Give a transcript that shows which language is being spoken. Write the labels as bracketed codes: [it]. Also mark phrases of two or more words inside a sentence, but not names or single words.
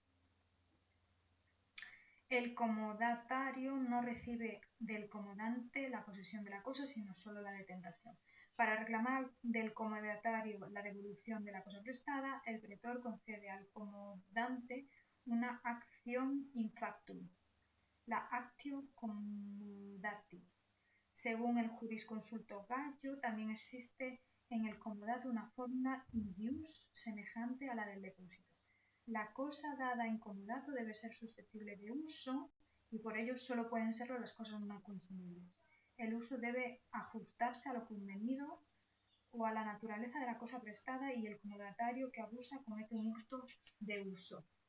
[es] El comodatario no recibe del comodante la posesión de la cosa, sino solo la detentación. Para reclamar del comodatario la devolución de la cosa prestada, el pretor concede al comodante una acción [la] in factum, [es] la [la] actio commodati. [es] Según el jurisconsulto Gallo, también existe en el comodato una forma [la] in ius [es] semejante a la del depósito. La cosa dada en comodato debe ser susceptible de uso y por ello solo pueden serlo las cosas no consumibles. El uso debe ajustarse a lo convenido o a la naturaleza de la cosa prestada y el comodatario que abusa comete un hurto de uso.